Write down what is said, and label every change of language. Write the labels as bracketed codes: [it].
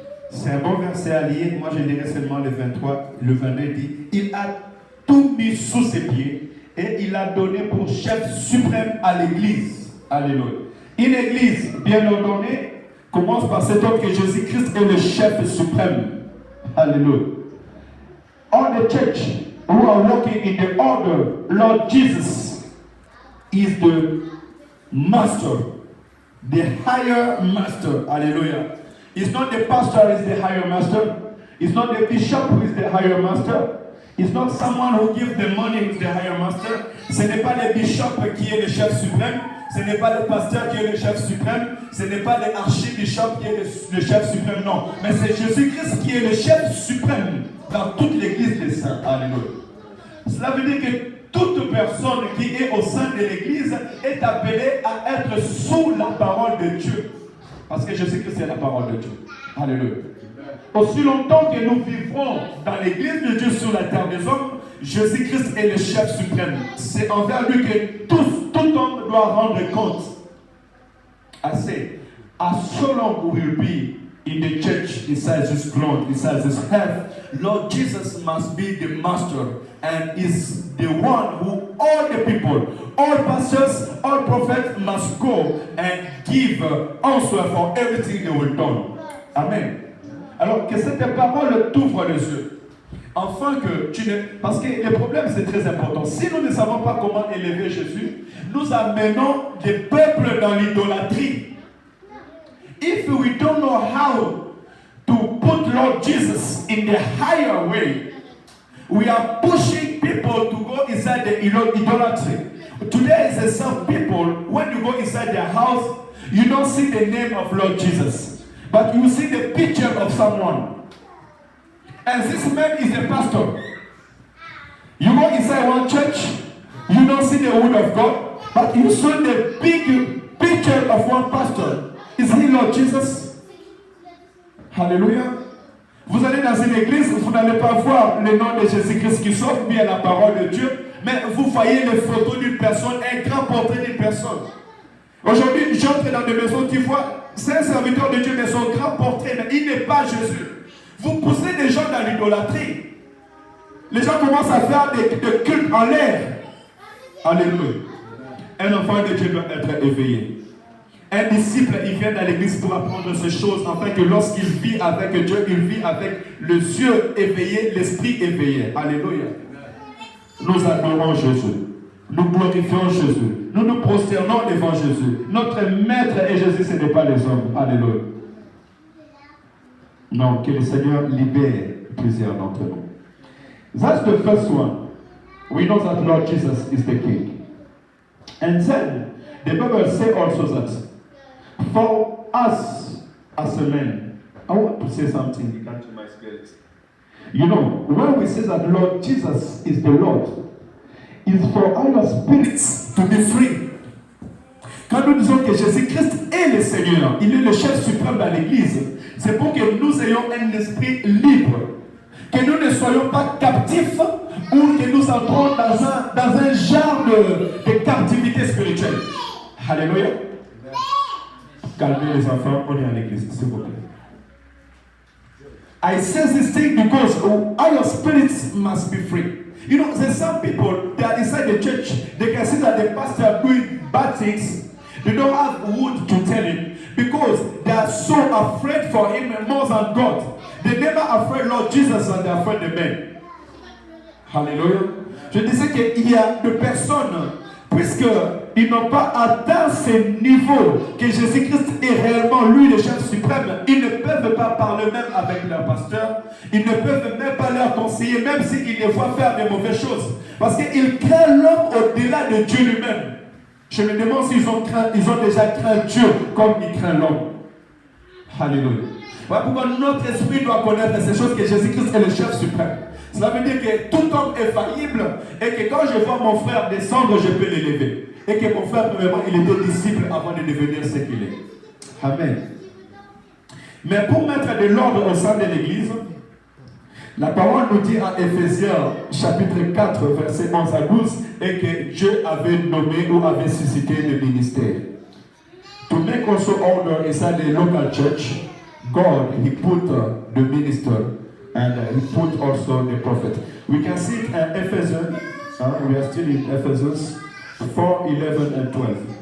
[fr] C'est un bon verset à lire. Moi, je lirai seulement le 23. Le 22 dit, il a tout mis sous ses pieds et il a donné pour chef suprême à l'Église. Alléluia. Une Église bien ordonnée commence par cet homme que Jésus-Christ est le chef suprême. [en] Hallelujah. All the church who are walking in the order, Lord Jesus is the master, the higher master. Hallelujah. It's not the pastor who is the higher master. It's not the bishop who is the higher master. It's not someone who gives the money who is the higher master. [fr] Ce n'est pas le bishop qui est le chef suprême. Ce n'est pas le pasteur qui est le chef suprême. Ce n'est pas l'archibishop qui est le chef suprême. Non. Mais c'est Jésus-Christ qui est le chef suprême dans toute l'église des saints. Alléluia. Cela veut dire que toute personne qui est au sein de l'église est appelée à être sous la parole de Dieu. Parce que Jésus-Christ est la parole de Dieu. Alléluia. Aussi longtemps que nous vivrons dans l'église de Dieu sur la terre des hommes, Jésus-Christ est le chef suprême. C'est envers lui que tout homme doit rendre compte. [en] I say, as so long we will be in the church, besides His glory, besides His health, Lord Jesus must be the master and is the one who all the people, all pastors, all prophets must go and give answer for everything they will do. Amen. [fr] Alors que cette parole t'ouvre les yeux. Afin que tu ne... Parce que le problème c'est très important. Si nous ne savons pas comment élever Jésus, nous amenons des peuples dans l'idolâtrie. [en] If we don't know how to put Lord Jesus in the higher way, we are pushing people to go inside the idolatry. Today is some people, when you go inside their house, you don't see the name of Lord Jesus. But you see the picture of someone. And this man is a pastor. You go inside one church, you don't see the word of God, But you saw the big picture of one pastor. Is he Lord Jesus? Hallelujah. [fr] Vous allez dans une église, vous n'allez pas voir le nom de Jésus-Christ qui s'offre bien la parole de Dieu, mais vous voyez les photos d'une personne, un grand portrait d'une personne. Aujourd'hui, j'entre dans des maisons, tu vois, c'est un serviteur de Dieu, mais son grand portrait, mais il n'est pas Jésus. Vous poussez des gens dans l'idolâtrie. Les gens commencent à faire des cultes en l'air. Alléluia. Un enfant de Dieu doit être éveillé. Un disciple, il vient dans l'église pour apprendre ces choses, afin que lorsqu'il vit avec Dieu, il vit avec les yeux éveillés, l'esprit éveillé. Alléluia. Nous adorons Jésus. Nous glorifions Jésus. Nous nous prosternons devant Jésus. Notre maître est Jésus, ce n'est pas les hommes. Alléluia. Non, que le Seigneur libère plusieurs d'entre nous. [en] That's the first one. We know that Lord Jesus is the King. And then, the Bible says also that for us as a man, I want to say something that came to my spirit. You know, when we say that Lord Jesus is the Lord, it's for our spirits to be free. [fr] Quand nous disons que Jésus-Christ est le Seigneur, il est le chef suprême dans l'Église, c'est pour que nous ayons un esprit libre. Que nous ne soyons pas captifs ou que nous entrons dans un genre de captivité spirituelle. Alléluia. Calmez les enfants, on est à l'église, s'il vous plaît. [en] I say this thing because our spirits must be free. You know, there's some people, they are inside the church, they can see that the pastor doing bad things. They don't have wood to tell him because they are so afraid for him more than God. They're never afraid Lord Jesus and they're afraid the men. Hallelujah. [fr] Je disais qu'il y a des personnes, puisqu'ils n'ont pas atteint ce niveau que Jésus-Christ est réellement lui le chef suprême, ils ne peuvent pas parler même avec leur pasteur, ils ne peuvent même pas leur conseiller, même s'ils les voient faire des mauvaises choses. Parce qu'ils craignent l'homme au-delà de Dieu lui-même. Je me demande s'ils ont déjà craint Dieu comme ils craignent l'homme. Alléluia. Voilà pourquoi notre esprit doit connaître ces choses que Jésus-Christ est le chef suprême. Cela veut dire que tout homme est faillible et que quand je vois mon frère descendre, je peux l'élever. Et que mon frère, premièrement, il était disciple avant de devenir ce qu'il est. Amen. Mais pour mettre de l'ordre au sein de l'Église, la parole nous dit en Éphésiens chapitre 4, verset 11 à 12, et que Dieu avait nommé ou avait suscité le ministère. [en] To make also order inside the local church, God, He put the minister and He put also the prophet. We can see it in Ephesians, we are still in Ephesians 4, 11 and 12.